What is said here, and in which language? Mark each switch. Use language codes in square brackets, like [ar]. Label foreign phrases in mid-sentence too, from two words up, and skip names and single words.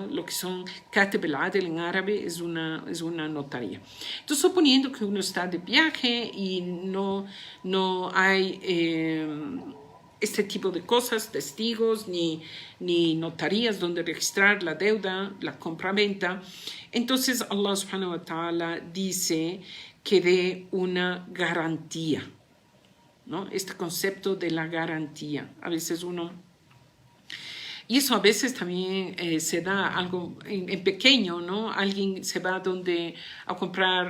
[es] Lo que son [ar] كاتب العدل [es] en árabe es una notaría. Entonces, suponiendo que uno está de viaje y no hay este tipo de cosas, testigos ni notarías donde registrar la deuda, la compra-venta, entonces [ar] الله سبحانه وتعالى [es] dice que dé una garantía, ¿no? Este concepto de la garantía. A veces y eso a veces también se da algo en pequeño, ¿no? Alguien se va a comprar.